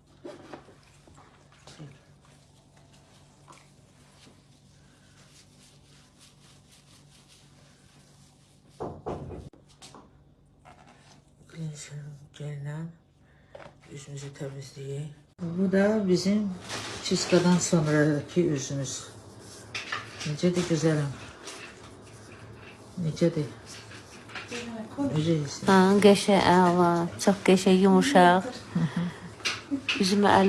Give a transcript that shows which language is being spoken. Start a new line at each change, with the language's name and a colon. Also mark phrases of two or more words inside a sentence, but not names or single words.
Turkish: Cleanser jelle yüzümüzü temizliği. Bu da bizim çiskadan sonraki yüzümüz.
Azerbaijani: Necədir güzelim? Necədir? Necəyiz? Qəşəng, əla, çox qəşəng, yumuşaq. Üzümə əlim